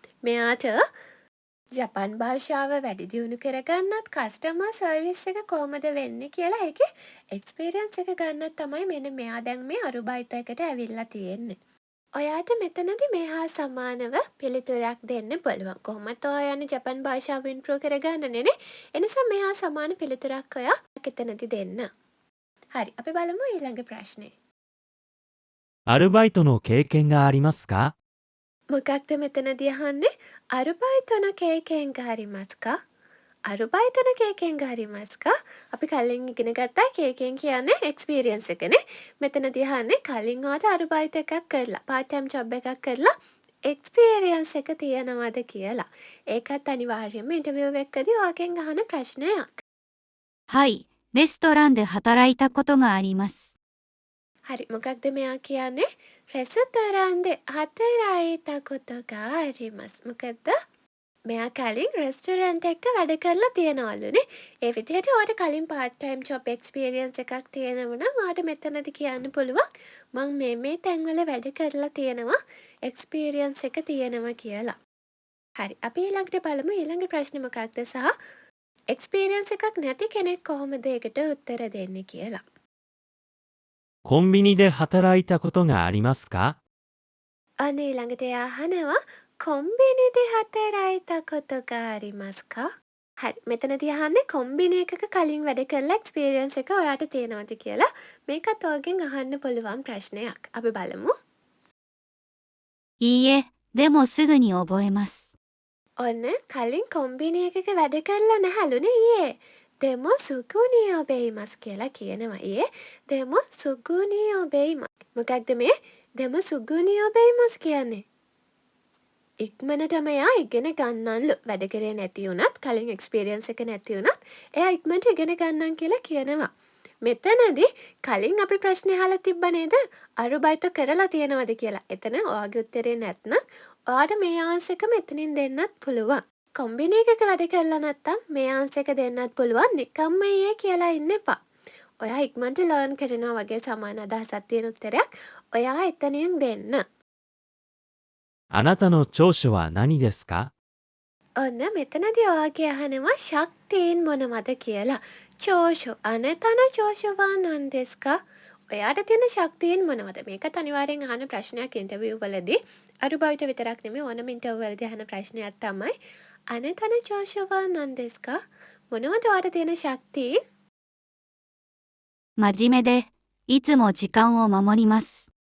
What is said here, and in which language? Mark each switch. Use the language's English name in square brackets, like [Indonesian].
[Sinhala] මෙයාට ජපන් භාෂාව වැඩි දියුණු කරගන්නත් කස්ටමර් සර්විස් එක කොහොමද වෙන්නේ කියලා ඒකේ එක්ස්පීරියන්ස් එක ගන්නත් තමයි මෙන්න මෙයා දැන් මේ අරුබයිටකට ඇවිල්ලා තියෙන්නේ. ඔයාට මෙතනදී මේ හා සමානව පිළිතුරක් දෙන්න පුළුවන්. කොහොමද ඔයා යන්නේ ජපන් භාෂාව ඉම්ප්‍රූව් කරගන්නනේ නේ? එනිසා මේ හා සමාන පිළිතුරක් ඔයා එතනදී දෙන්න. හරි. අපි බලමු ඊළඟ ප්‍රශ්නේ. [Japanese] アルバイトの経験がありますか？ [Sinhala] මොකක්ද මෙතනදී අහන්නේ? [Japanese] අරුබයිතොන කේකෙන් ගාරිමස්කා? අරුබයිතොන කේකෙන් ගාරිමස්කා? [Sinhala] අපි කලින් ඉගෙන ගත්තා කේකෙන් කියන්නේ එක්ස්පීරියන්ස් එකනේ. මෙතනදී අහන්නේ කලින් ඔයාට අරුබයිත එකක් කරලා, [English] part time job [Sinhala] එකක් කරලා එක්ස්පීරියන්ස් එක තියෙනවද කියලා. ඒකත් අනිවාර්යයෙන්ම ඉන්ටර්විව් එකකදී ඔයාගෙන් අහන ප්‍රශ්නයක්. [Japanese] はい、レストランで働いたことがあります。 [Sinhala] හරි මොකක්ද මෙයා කියන්නේ? [Japanese] රෙස්ටොරන්ට් හතරයිත කොටක ආරිමස්. [Sinhala] මොකද්ද? මෙයා කලින් රෙස්ටොරන්ට් එකක වැඩ කරලා තියෙනවලුනේ. ඒ විදිහට ඔයාට කලින් part time job experience එකක් තියෙනවා නම් ඔයාට මෙතනදී කියන්න පුළුවන් මම මේ තැන්වල වැඩ කරලා තියෙනවා experience එක තියෙනවා කියලා. හරි අපි ඊළඟට බලමු ඊළඟ ප්‍රශ්නේ මොකක්ද සහ experience එකක් නැති කෙනෙක් කොහොමද ඒකට උත්තර දෙන්නේ කියලා. [Japanese] コンビニで働いたことがありますか？ [Sinhala] අනේ ළඟට එයා අහනවා [Japanese] කොම්බිනිදි හතරයිත කොටක ආරිමස්කා? [Sinhala] හරි මෙතනදී අහන්නේ කොම්බිනි එකක කලින් වැඩ කරලා එක්ස්පීරියන්ස් එක ඔයාට තියෙනවද කියලා. මේකත් ඔයගෙන් අහන්න පුළුවන් ප්‍රශ්නයක්. අපි බලමු. [Japanese] いいえ、でもすぐに覚えます。 [Sinhala] ඔන්න කලින් කොම්බිනි එකක වැඩ කරලා නැහැලුනේ ඊයේ. [Japanese] දෙමො සුගුනිය ඔබෙයිමස් [Sinhala] කියලා කියනවා. ඊයේ දෙමො සුගුනිය ඔබෙයිමස්. මොකක්ද මේ [Japanese] දෙමො සුගුනිය ඔබෙයිමස් [Sinhala] කියන්නේ? ඉක්මනටම එයා ඉගෙන ගන්නන්ලු. වැඩ කරේ නැති වුණත් කලින් එක්ස්පීරියන්ස් එක නැති වුණත් එයා ඉක්මනට ඉගෙන ගන්නන් කියලා කියනවා. මෙතනදී කලින් අපි ප්‍රශ්නේ අහලා තිබ්බ නේද? අරුබයිතෝ කරලා තියෙනවද කියලා. එතන ඔයාගේ උත්තරේ නැත්නම් ඔයාට මේ ආන්සර් එක මෙතනින් දෙන්නත් පුළුවන්. කොම්බිනි එකක වැඩ කරලා නැත්නම් මේ ආන්සර් එක දෙන්නත් පුළුවන්. නිකම්ම ඊයේ කියලා ඉන්න එපා. ඔයා ඉක්මනට ලර්න් කරනවා වගේ සමාන අදහසක් තියෙන උත්තරයක් ඔයා එතනින් දෙන්න. [Japanese] あなたの長所は何ですか？ [Sinhala] ඔන්න මෙතනදී ඔයාගේ අහනවා ශක්තියින් මොනවද කියලා. [Japanese] චෝෂෝ අනතන චෝෂෝවා නන්දෙස්කා? [Sinhala] ඔයාට තියෙන ශක්තියින් මොනවද? මේකත් අනිවාර්යෙන් අහන ප්‍රශ්නයක් ඉන්ටර්විව් වලදී. අරුබයිට විතරක් නෙමෙයි ඕනම ඉන්ටර්විව් වලදී අහන ප්‍රශ්නයක් තමයි [Japanese] අනතන චෝෂෝවා නන්දෙස්කා? [Sinhala] මොනවද ඔයාට තියෙන ශක්තියින්? [Japanese] 真面目で、いつも時間を守ります。